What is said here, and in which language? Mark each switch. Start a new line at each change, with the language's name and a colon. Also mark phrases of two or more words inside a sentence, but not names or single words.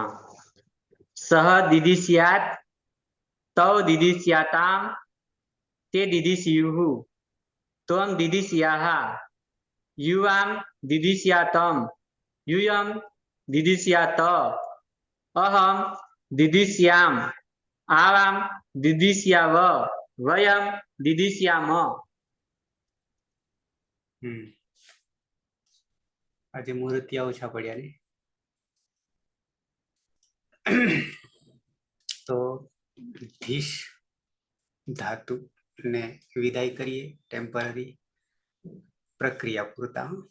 Sanskrit: सह दिदिश्यात् तौ दिदिश्यातां ते दिदिश्युः त्वं दिदिश्याः युवां दिदिश्यातं यूयं दिदिश्यात अहं दिदिश्याम् आवां दिदिश्याव वयं दिदिश्याम।
Gujarati: આજે મૂર્તિયા ઓછા પડ્યા ને તો ધીશ ધાતુ ને વિદાય કરીએ ટેમ્પરરી પ્રક્રિયા પૂરતા।